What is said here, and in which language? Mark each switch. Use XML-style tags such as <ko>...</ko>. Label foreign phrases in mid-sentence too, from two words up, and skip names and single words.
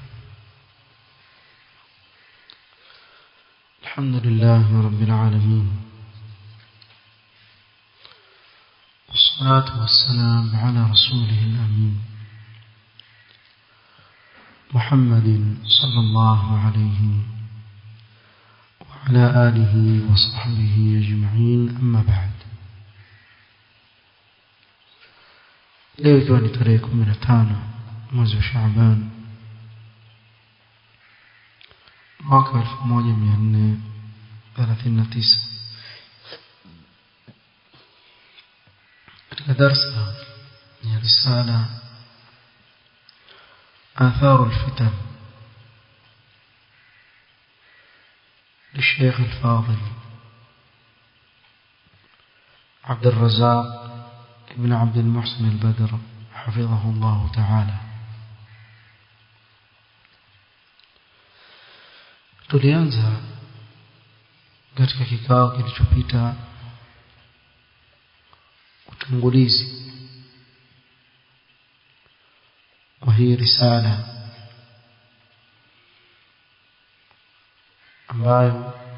<ar>الحمد لله رب العالمين، والصلاة والسلام على رسوله الأمين محمد صلى الله عليه وعلى آله وصحبه أجمعين، أما بعد.</ar> <sw>leo ikiwa ni tarehe 15 mwezi wa Shaaban mwaka</sw> <ar>1439,</ar> <sw>katika darasa ya risala</sw> <ar>آثار الفتن للشيخ الفاضل عبد الرزاق ابن عبد المحسن البدر حفظه الله تعالى.</ar> <sw>tulianza katika kikao kilichopita utangulizi wa hii risala ambayo</sw>